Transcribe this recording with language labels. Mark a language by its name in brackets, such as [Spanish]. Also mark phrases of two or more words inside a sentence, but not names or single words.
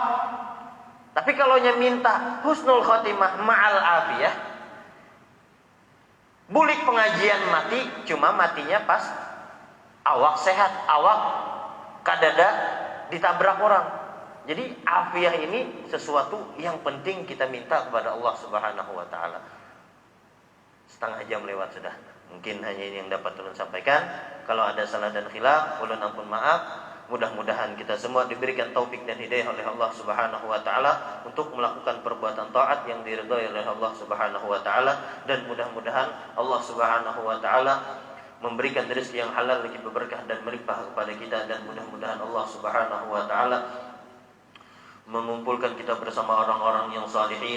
[Banjar] Tapi kalau minta [Arabic] husnul khatimah ma'al afiyah, [Banjar] bulik pengajian mati, cuma matinya pas awak sehat, awak kadada ditabrak orang. [Indonesian] Jadi afiyah ini sesuatu yang penting kita minta kepada Allah [Arabic] Subhanahu wa taala. [Banjar] Setengah jam lewat sudah. Mungkin hanya ini yang dapat ulun sampaikan. [Indonesian] Kalau ada salah dan khilaf, ulun ampun maaf. Mudah-mudahan kita semua diberikan taufik dan hidayah oleh Allah [Arabic] Subhanahu wa taala [Indonesian] untuk melakukan perbuatan taat yang diridhai oleh Allah [Arabic] Subhanahu wa taala, [Indonesian] dan mudah-mudahan Allah [Arabic] Subhanahu wa taala [Indonesian] memberikan rezeki yang halal lagi berkah dan melimpah kepada kita, dan mudah-mudahan Allah [Arabic] Subhanahu wa taala [Indonesian] mengumpulkan kita bersama orang-orang yang salihin.